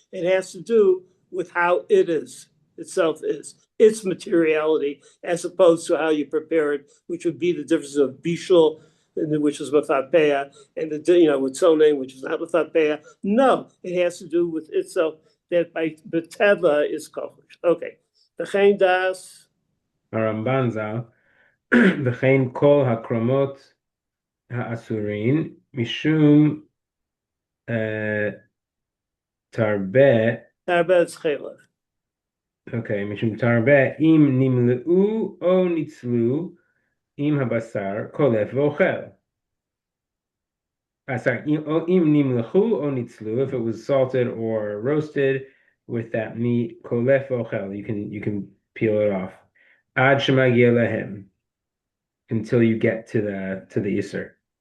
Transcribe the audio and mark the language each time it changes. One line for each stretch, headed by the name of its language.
English: It has to do with how it is itself is its materiality as opposed to how you prepare it, which would be the difference of bishul, which is mafapeya, and with its own name, which is not mafapeya. No, it has to do with itself. That by beteva is kochush. Okay, the chain das.
Hebrew: הרמב"ן ז"ל, וכן כל הקרומות האסורים משום תרבה, Tarbet chaylev. אוקיי, משום תרבה אם נמלאו או ניצלו עם הבשר קולף ואוכל.
English: Sorry,
Hebrew: אם נמלחו או ניצלו,
English: if it was salted or roasted with that meat,
Hebrew: קולף ואוכל,
English: you can peel it off.
Hebrew: עד שמגיע להם,
English: until you get to the Isser.